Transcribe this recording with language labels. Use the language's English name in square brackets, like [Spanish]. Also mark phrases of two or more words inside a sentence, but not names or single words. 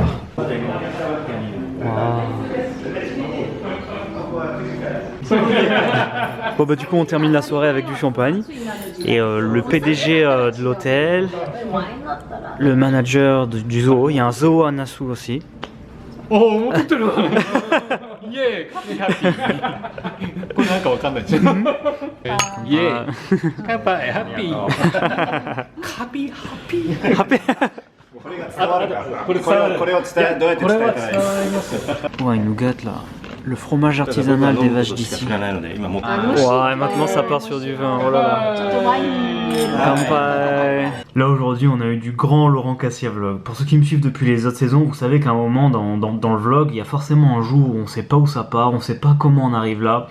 [French] Wow. Bon bah du coup on termine la soirée avec du champagne. Et le PDG de l'hôtel, le manager du zoo, il y a un zoo à Nassau aussi. [Japanese] Oh, 持ってる。イエーイ、カビハッピー。これなんかわかんないですよ。イエーイ、カバイハッピー。カビハッピー。ハッピー。これを伝え、どうやって伝えたらいいですか。 [French] Ouais, il nous gâte là. Le fromage artisanal des vaches d'ici. Ouais, maintenant ça part sur du vin. Oh là là. Là aujourd'hui on a eu du grand Laurent Cassia vlog. Pour ceux qui me suivent depuis les autres saisons, vous savez qu'à un moment dans le vlog, il y a forcément un jour où on sait pas où ça part, on sait pas comment on arrive là.